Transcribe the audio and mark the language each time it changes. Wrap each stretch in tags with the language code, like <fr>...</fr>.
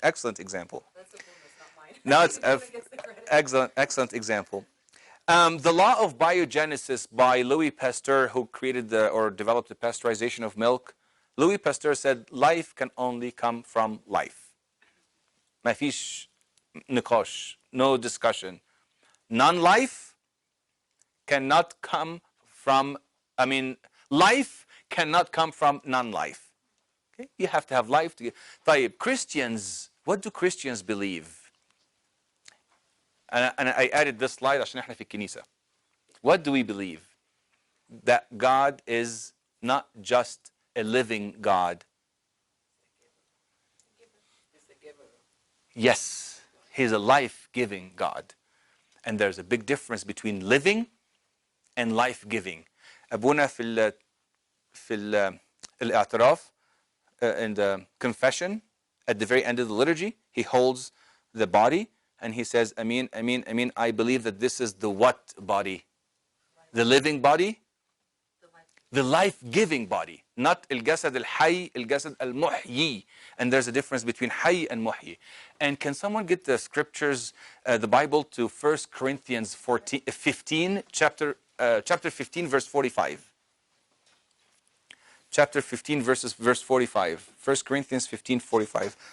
<en>Excellent example. That's a bonus, not mine. No, it's Abuna gets the credit. excellent example. The law of biogenesis by Louis Pasteur, who created or developed the pasteurization of milk. Louis Pasteur said life can only come from life.</en> <ar>ما فيش نقاش,</ar> <en>no discussion. Non-life cannot come from, life cannot come from non-life. Okay? You have to have life to get.</en> <ar>طيب,</ar> <en>Christians, what do Christians believe? And I added this slide</en> <ar>عشان احنا في الكنيسة.</ar> <en>What do we believe? That God is not just a living God. Yes, He's a life-giving God. And there's a big difference between living and life-giving.</en> <ar>أبونا في الاعتراف,</ar> <en>in the confession, at the very end of the liturgy, he holds the body and he says, Amin, Amin, Amin, I believe that this is the what body? The living body? The life-giving body. Not</en> <ar>الجسد الحي, الجسد المحيي.</ar> <en>And there's a difference between حي and محيي. And can someone get the scriptures, the Bible, to 1 Corinthians 15, chapter 15, verse 45. Chapter 15, verse 45. 1 Corinthians 15, 45.</en>